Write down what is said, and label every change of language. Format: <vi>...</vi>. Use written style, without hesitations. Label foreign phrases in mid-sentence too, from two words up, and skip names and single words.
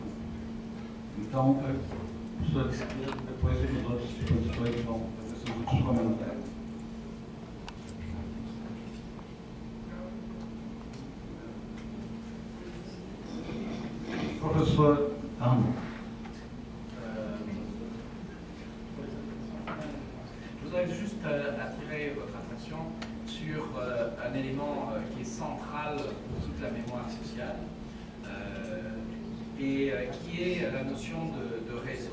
<pt>Então, professor de esquerda, depois os outros expositores vão fazer seus últimos comentários. Professor Arno.</pt> <fr>Je voudrais juste attirer votre attention sur un élément qui est central pour toute la mémoire sociale et qui est la notion de réseau.</fr>